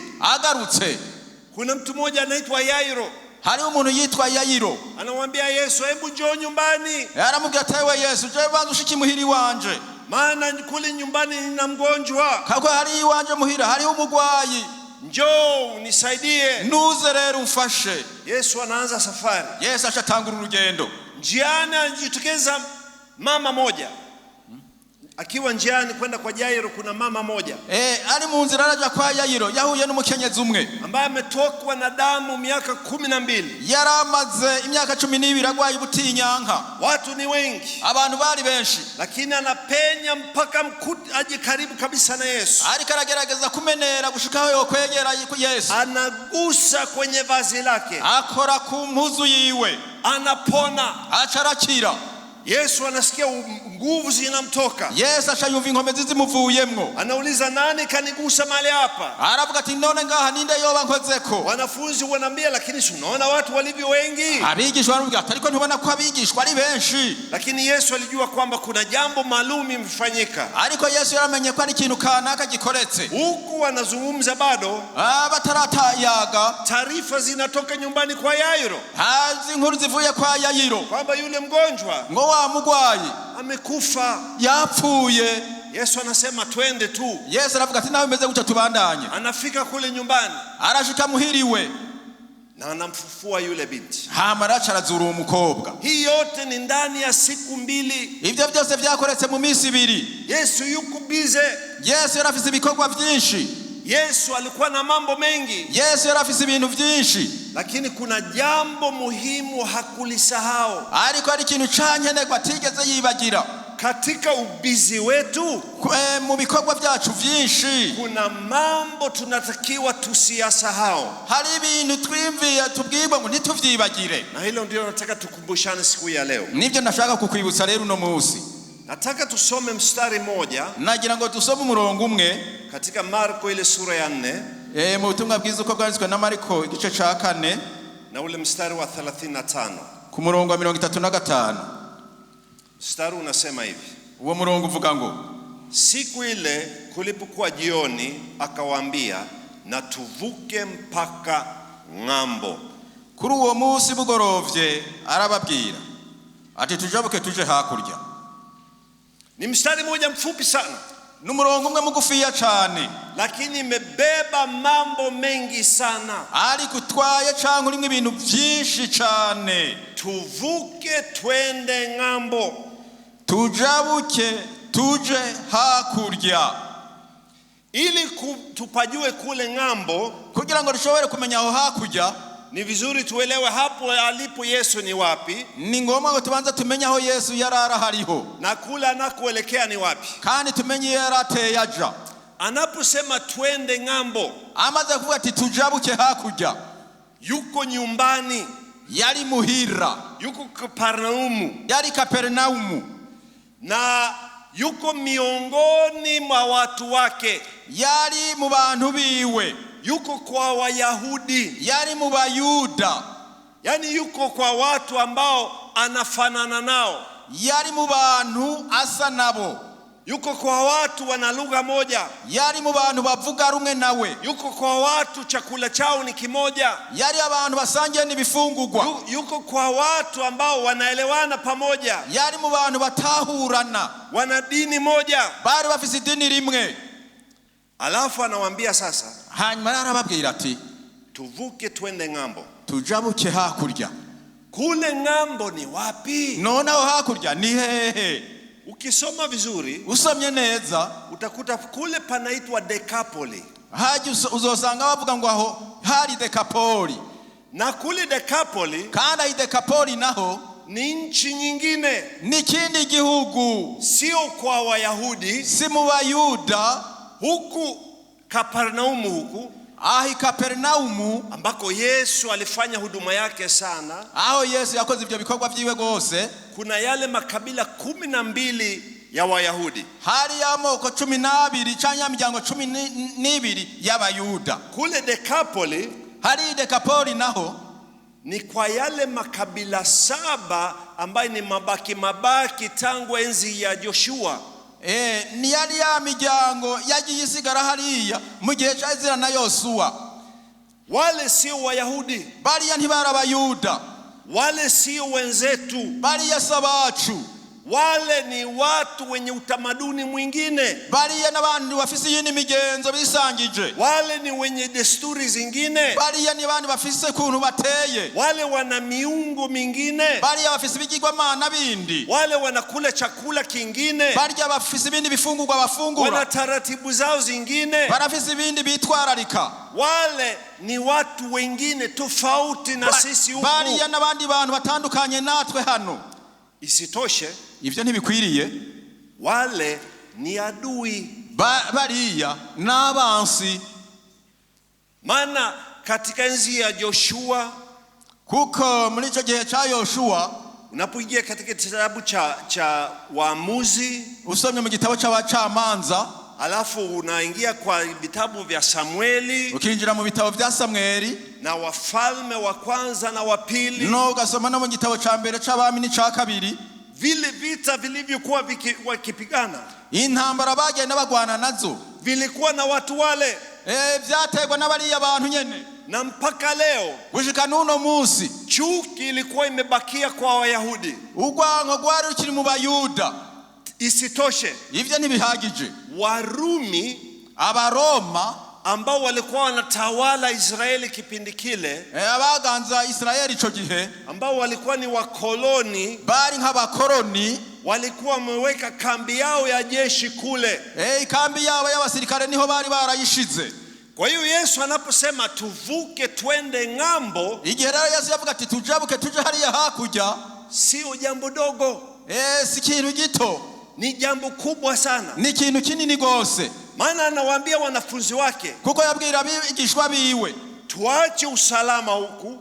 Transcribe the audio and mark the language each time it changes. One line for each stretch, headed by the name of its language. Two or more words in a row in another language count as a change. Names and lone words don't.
Rundi: agarutse,
Swahili: kuna mtu mmoja anaitwa Yairo.
Rundi: hari umuntu yitwa Yairo,
Swahili: anamwambia Yesu, hebu njoo nyumbani.
Rundi: aramubwira ati we Yesu, je banza ushiki muhiri wanje,
Swahili: maana kule nyumbani nina mgonjwa.
Rundi: kako hari iwanje muhira hari umugwayi,
Swahili: njoo unisaidie,
Rundi: nuze rero umfashe.
Swahili: Yesu anaanza safari.
Rundi: Yesu ashatangura urugendo.
Swahili: Njiani anajitokeza mama moja. Akiwa njiani kwenda kwa Yairo, kuna mama moja
Rundi: ari mu nzira araja kwa Yairo, yahuye n'umukenyezi umwe
Swahili: ambaye ametokwa na damu miaka 12.
Rundi: yaramaze imyaka 12 agwaye ubutinyanka.
Swahili: Watu ni wengi,
Rundi: abantu bari benshi,
Swahili: lakini anapenya mpaka aje karibu kabisa na Yesu.
Rundi: ariko aragerageza kumenera gushikaho yokwegera Yesu.
Swahili: Anagusa kwenye vazi lake,
Rundi: akora ku mpuzu yiwe,
Swahili: anapona,
Rundi: acarakira.
Swahili: Yesu anasikia nguvu zinamtoka.
Rundi: Yesu ashayumva inkomezi zimuvuyemwo.
Swahili: Anauliza, nani kanigusa mahali hapa?
Rundi: Aravuga ati none ngaha ninde yoba nkozeko?
Swahili: Wanafunzi wanambia, lakini unaona watu walivyo wengi.
Rundi: Abigishwa baravuga ati ariko ntubona ko abigishwa ari benshi.
Swahili: Lakini Yesu alijua kwamba kuna jambo maalum limefanyika.
Rundi: Ariko Yesu yaramenye ko ari ikintu kanaka gikoretse.
Swahili: Huku wanazungumza bado,
Rundi: bataratayaga,
Swahili: taarifa zinatoka nyumbani kwa Yairo.
Rundi: hazi inkuru zivuye kwa Yairo
Swahili: kwamba yule mgonjwa
Rundi: ngo wa mugwayi
Swahili: amekufa,
Rundi: yapfuye.
Swahili: Yesu anasema twende tu.
Rundi: Yesu aravuga ati nawe meze gutya tubandanye.
Swahili: Anafika kule nyumbani,
Rundi: arashika muhiriwe
Swahili: na anamfufua yule binti.
Rundi: Hamaracha arazura umukobwa.
Swahili: Hii yote ni ndani ya siku 2.
Rundi: Ivyo byose vyakoretse mu minsi 2.
Swahili: Yesu yuko bize.
Rundi: Yesu yarafise ibikorwa vyinshi.
Swahili: Yesu alikuwa na mambo mengi.
Rundi: Yesu yarafise ibintu vyinshi,
Swahili: lakini kuna jambo muhimu hakulisahau.
Rundi: ariko ari ikintu cankenerwa atigeze yibagira.
Swahili: Katika ubizi wetu,
Rundi: mu bikorwa vyacu vyinshi,
Swahili: kuna mambo tunatakiwa tusiyasahau.
Rundi: hari ibintu twimviye tubwirwa ngo ntituvyibagire.
Swahili: Na hilo ndio nataka tukumbushane siku ya leo.
Rundi: Nivyo nashaka kukwibutsa rero uno munsi.
Swahili: Nataka tusome mstari moja
Rundi: nagira ngo dusome umurongo umwe
Swahili: katika Marko ile sura ya 4
Rundi: mu butumwa bwiza uko bwanditswe na Marko igice ca 4
Swahili: na ule mstari wa 35.
Rundi: ku murongo wa 35.
Swahili: Mstari unasema hivi.
Rundi: Uwo murongo uvuga ngo,
Swahili: siku ile kulipokuwa jioni akawaambia, na tuvuke mpaka ng'ambo.
Rundi: Kuri uwo munsi bugorovye arababwira ati tujabuke tuje hakurya.
Swahili: Ni mstari moja mfupi sana,
Rundi: n'umurongo umwe mugufiya cyane,
Swahili: lakini imebeba mambo mengi sana.
Rundi: ari kutwaye cyangwa urimo ibintu byinshi cyane.
Swahili: Tuvuke twende ng'ambo,
Rundi: tujabuke tuje hakurya,
Swahili: ili tupajue kule ng'ambo.
Rundi: Kugira ngo dushobore kumenya aho hakurya,
Swahili: ni vizuri tuelewe hapo alipo Yesu ni wapi.
Rundi: Ni ngombwa ngo tubanza tumenye aho Yesu yarara hariho,
Swahili: na kule anakoelekea ni wapi,
Rundi: kandi tumenye yarateye aja.
Swahili: Anaposema twende ng'ambo,
Rundi: amaze kuvuga ati tujabuke hakurya,
Swahili: yuko nyumbani,
Rundi: yari muhira,
Swahili: yuko Kapernaumu,
Rundi: yari Kapernaumu,
Swahili: na yuko miongoni mwa watu wake,
Rundi: yari mu bantu biwe,
Swahili: yuko kwa Wayahudi,
Rundi: yari mu Bayuda,
Swahili: yani yuko kwa watu ambao anafanana nao,
Rundi: yari mu bantu asa nabo,
Swahili: yuko kwa watu wana lugha moja,
Rundi: yari mu bantu bavuga rumwe nawe,
Swahili: yuko kwa watu chakula chao ni kimoja,
Rundi: yari abantu basangiye n'ibifungurwa,
Swahili: yuko kwa watu ambao wanaelewana pamoja,
Rundi: yari mu bantu batahurana,
Swahili: wana dini moja,
Rundi: bari bafise idini rimwe.
Swahili: Alafu anawaambia sasa,
Rundi: hanyuma arababwira ati
Swahili: tuvuke twende ng'ambo.
Rundi: tujabuke hakurya.
Swahili: Kule ng'ambo ni wapi?
Rundi: None aho hakurya ni hehe?
Swahili: Ukisoma vizuri,
Rundi: usomye neza,
Swahili: utakuta kule panaitwa Dekapoli.
Rundi: haji uzosanga bavuga ngo aho hari Dekapoli.
Swahili: Na kule Dekapoli,
Rundi: kandi i Dekapoli naho
Swahili: ni nchi nyingine,
Rundi: ni kindi gihugu,
Swahili: sio kwa Wayahudi,
Rundi: si mu Bayuda.
Swahili: Huku Kapernaumu, huku
Rundi: ahi Kapernaumu
Swahili: ambako Yesu alifanya huduma yake sana,
Rundi: aho Yesu yakoze ibyo bikorwa byiwe gose,
Swahili: kuna yale makabila 12 ya Wayahudi,
Rundi: hari amoko 12 cyangwa miryango 12 y'Abayuda.
Swahili: Kule Dekapoli,
Rundi: hari Dekapoli naho
Swahili: ni kwa yale makabila 7 ambayo ni mabaki tangu enzi ya Joshua.
Rundi: Ni yari ya miryango yagiye isigara hariya mu gihe cya Ezra na Yosuwa.
Swahili: Wale sio Wayahudi,
Rundi: bariya ntibari Abayuda,
Swahili: wale sio wenzetu,
Rundi: bariya sabacu,
Swahili: wale ni watu wenye utamaduni mwingine,
Rundi: bariya n'abandi bafise yindi migenzo bisangije,
Swahili: wale ni wenye desturi zingine,
Rundi: bariya ni bandi bafise kuntu bateye,
Swahili: wale wana miungu mingine,
Rundi: bariya bafise bigirwamana bindi,
Swahili: wale wanakula chakula kingine,
Rundi: bariya bafise ibindi bifungurwa bafungura,
Swahili: wana taratibu zao zingine,
Rundi: barafise ibindi bitwararika.
Swahili: Wale ni watu wengine tofauti na sisi huku,
Rundi: bariya n'abandi bantu batandukanye natwe hano.
Swahili: Isitoshe,
Rundi: ivyo ntibikwiriye,
Swahili: wale ni adui,
Rundi: bariya n'abansi.
Swahili: Maana katika enzi ya Joshua,
Rundi: kuko muri ico gihe cha Yoshua,
Swahili: unapoingia katika kitabu cha Waamuzi,
Rundi: usomye mu gitabo c'abacamanza,
Swahili: alafu unaingia kwa vitabu vya Samueli,
Rundi: ukinjira mu bitabo vya Samueli
Swahili: na Wafalme wa kwanza na wa pili,
Rundi: no ugasoma no mu gitabo ca mbere c'Abami n'ica kabiri,
Swahili: vile vita vilivyokuwa wakipigana,
Rundi: intambara bagenda bagwana nazo,
Swahili: vilikuwa na watu wale,
Rundi: vyategwa n'abariya abantu nyene.
Swahili: Na mpaka leo
Rundi: gushika nuno musi
Swahili: chuki ilikuwa imebakia kwa Wayahudi,
Rundi: urwango rwari rukiri mu Bayuda.
Swahili: Isitoshe,
Rundi: ivyo ntibihagije,
Swahili: Warumi,
Rundi: Abaroma
Swahili: ambao walikuwa wanatawala Israeli kipindi kile,
Rundi: abaganza Israeli ico gihe,
Swahili: ambao walikuwa ni wakoloni,
Rundi: bari nk'abakoloni,
Swahili: walikuwa wameweka kambi yao ya jeshi kule,
Rundi: kambi yabo y'abasirikare niho bari barayishize.
Swahili: Kwa hiyo Yesu anaposema tuvuke twende ng'ambo,
Rundi: igihe rero Yesu yavuga ati tujabuke tuje hariya hakurya,
Swahili: sio jambo dogo,
Rundi: si kintu gito,
Swahili: ni jambo kubwa sana,
Rundi: ni kintu kinini gose.
Swahili: Maana anawaambia wanafunzi wake,
Rundi: kuko yabwira abigishwa biwe,
Swahili: tuache usalama huku,